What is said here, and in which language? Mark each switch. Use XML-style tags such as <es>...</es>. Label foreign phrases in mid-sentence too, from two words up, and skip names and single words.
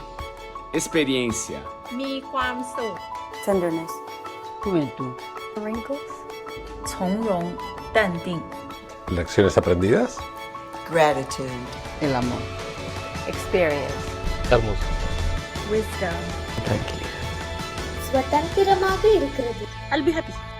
<pt>Experiência.</pt> <th>มีความสุข</th> <en>Tenderness.</en> <es>Juventud.</es> <en>Wrinkles.</en> <zh>从容淡定</zh> <es>Lecciones aprendidas. Gratitude. El amor.</es> <en>experience</en> <es>Hermoso.</es> <en>wisdom</en> <es>Tranquilidad.</es> <ta>சுதந்திரமாக இருக்கிறது.</ta> <en>I'll be happy.</en>